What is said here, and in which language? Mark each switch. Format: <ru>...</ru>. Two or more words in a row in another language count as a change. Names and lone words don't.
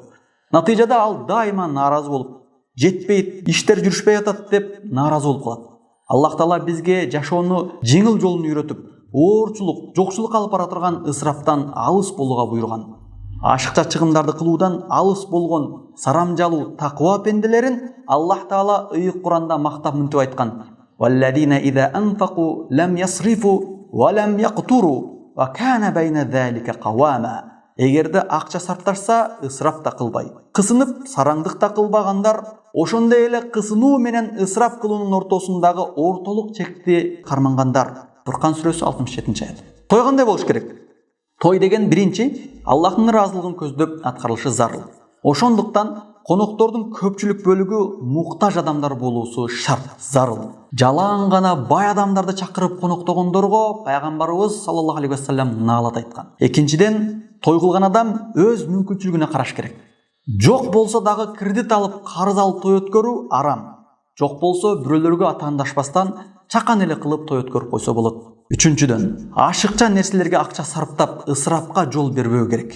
<ky>Натыйжада ал дайыма нааразы болуп, жетпейт, иштер жүрүшпөй атат деп нааразы болуп калат. Аллах Таала бизге жашоону жеңил жолун үйрөтүп, оорчулук, жокчулук алып бара турган ысрафтан алыс болууга буйруган. Ашыкча чыгымдарды кылуудан алыс болгон сарамжалуу таква пенделерин Аллах Таала ыйык Куранда мактап мынтип айткан:</ky> <ar>"والذين إذا أنفقوا لم يسرفوا ولم يقتروا وكان بين ذلك قواما."</ar> <ky>Эгерде акча сарпташса, ысраф да кылбай, кысынып, сараңдык да кылбагандар, ошондой эле кысынуу менен ысраф кылуунун ортосундагы ортолук чекти кармангандар. Фуркан сүрөсү 67-аят. Той кандай болуш керек? Той деген биринчи Аллахтын ыраазылыгын көздөп аткарылышы зарыл. Ошондуктан коноктордун көпчүлүк бөлүгү муктаж адамдар болуусу шарт, зарыл. Жалаан гана бай адамдарды чакырып коноктогондорго пайгамбарыбыз</ky> <ar>صلى الله عليه وسلم</ar> <ky>наалат айткан. Экинчиден, той кылган адам өз мүмкүнчүлүгүнө караш керек. Жок болсо дагы кредит алып, карыз алып той өткөрүү арам. Жок болсо бирөөлөргө атаандашпастан чакан эле кылып той өткөрүп койсо болот. Үчүнчүдөн, ашыкча нерселерге акча сарптап, ысырапка жол бербөө керек.</ky>